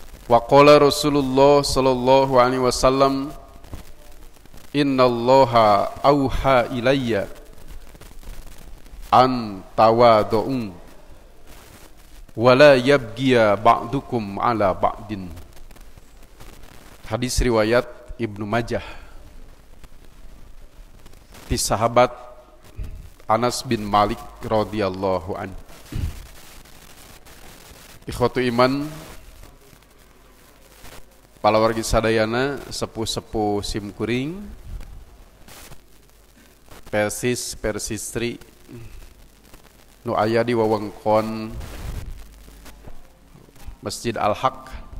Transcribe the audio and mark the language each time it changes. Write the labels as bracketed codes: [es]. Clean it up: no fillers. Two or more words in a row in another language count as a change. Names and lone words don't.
[ar] وقال رسول الله صلى الله عليه وسلم إن الله أوحى إلي أن تواضعوا ولا يبغي بعضكم على بعض. [su] Hadis riwayat Ibnu Majah. Di sahabat Anas bin Malik radhiyallahu an. [ar] إخوة الإيمان, [su] palawargi sadayana, sepuh-sepuh simkuring, persis persistri nu aya di wewengkon Masjid Al-Haq.